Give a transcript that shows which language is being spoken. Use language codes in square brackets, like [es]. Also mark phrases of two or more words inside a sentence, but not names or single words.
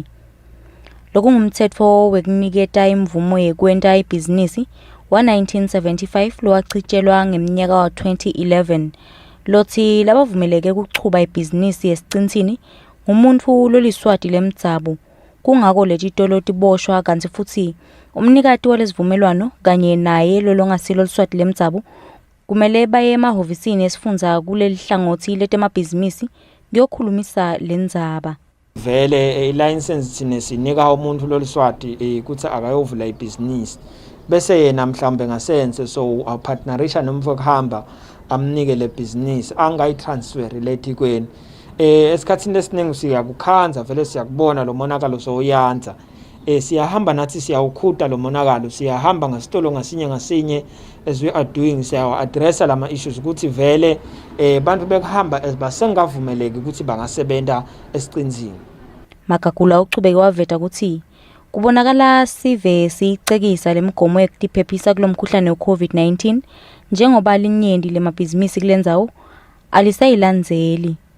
[ss] Lokungumthetho wekuniketa imvumo yekwenta ibhizinisi wa-1975 lowachitshelwa ngeminyaka wa 2011 lothi labavumeleke ukuchuba ibhizinisi yesiqinsini ngumuntu loliswati leMtsabu kungako letitolo tiboshwa kanti futhi umnikati walesivumelwano kanye naye lolongasilo liswati leMtsabu kumele baye emahovisini esifundza kuleli hlangothi letemabhizinisi kuyokhulumisa lendzaba. Vele license thine sinika umuntu loliswati ukuthi akayovula ibhizinisi bese yena mhlambe ngasense so apartnerisha nomfo kuhamba amnike le business angayitransfer letikweni esikhathini lesiningi siyakukhanza vele siyakubona lo monakalo soyanza siyahamba nathi siyawukhuta lo monakalo siyahamba ngasitolo ngasinye [en] as we are doing [ss] siyawa addressa lama issues ukuthi vele bantu bekuhamba basengavumeleki ukuthi bangasebenta esiqinsini. Makakula uchubeke waveta ukuthi kubonakala sive sicekisa lemigomo yokutiphephisa kulomkhuhlane we-COVID-19 njengoba linyenti lemabhizinisi kulendzawo alisayilandzeli.